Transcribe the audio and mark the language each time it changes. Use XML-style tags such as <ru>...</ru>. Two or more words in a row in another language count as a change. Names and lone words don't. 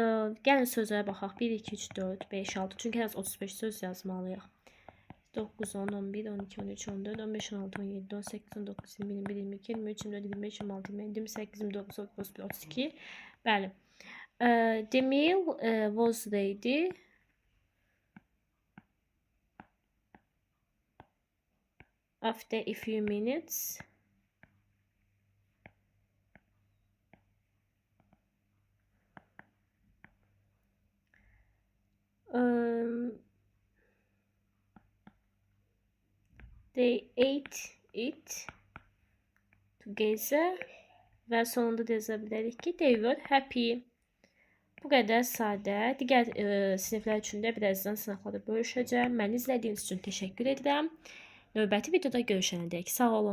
<az>Gəlin sözlərə baxaq. 1, 2, 3, 4, 5, 6. Çünki ən az 35 söz yazmalıyıq. 9, 10, 11, 12, 13, 14, 15, 16, 17, 18, 19, 20, 21, 22, 23, 24, 25, 26, 27, 28, 29, 30, 31, 32. Bəli.</az> <en>The meal was ready. After a few minutes. They ate it together.</en> <az>Və sonunda da yaza bilərik ki,</az> <en>they were happy.</en> <az>Bu qədər sadə. Digər siniflər üçün də birazdan sınaqlarda bölüşəcəm. Məni izlədiyiniz üçün təşəkkür edirəm. Növbəti videoda görüşənədək sağ olun.</az>